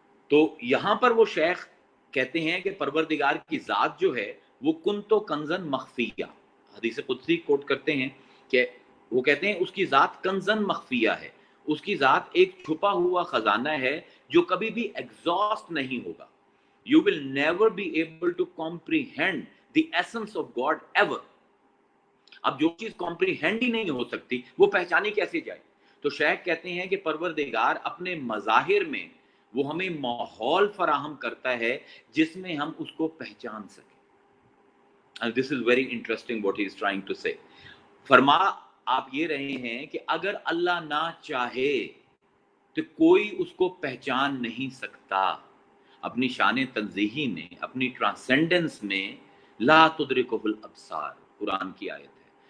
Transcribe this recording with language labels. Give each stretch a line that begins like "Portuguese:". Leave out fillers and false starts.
Urdu: تو یہاں پر وہ شیخ کہتے ہیں کہ پروردگار کی ذات جو ہے وہ کنتو کنزن مخفیہ, حدیث قدسی کوٹ کرتے ہیں کہ وہ کہتے ہیں اس کی ذات کنزن مخفیہ ہے, اس کی ذات ایک چھپا ہوا خزانہ ہے جو کبھی بھی ایگزاسٹ نہیں ہوگا.
English: You will never be able to comprehend the essence of God ever.
Urdu: اب جو چیز کمپریہینڈ ہی نہیں ہو سکتی وہ پہچانی کیسے جائے؟ تو شیخ کہتے ہیں کہ پروردگار اپنے مظاہر میں وہ ہمیں ماحول فراہم کرتا ہے جس میں ہم اس کو پہچان سکیں.
English: this is very interesting what he is trying to say.
Urdu: فرما آپ یہ رہے ہیں کہ اگر اللہ نہ چاہے تو کوئی اس کو پہچان نہیں سکتا. اپنی شان تنزیہی میں، اپنی ٹرانسینڈنس میں لا تدرکہ الابصار قرآن کی آیت ہے.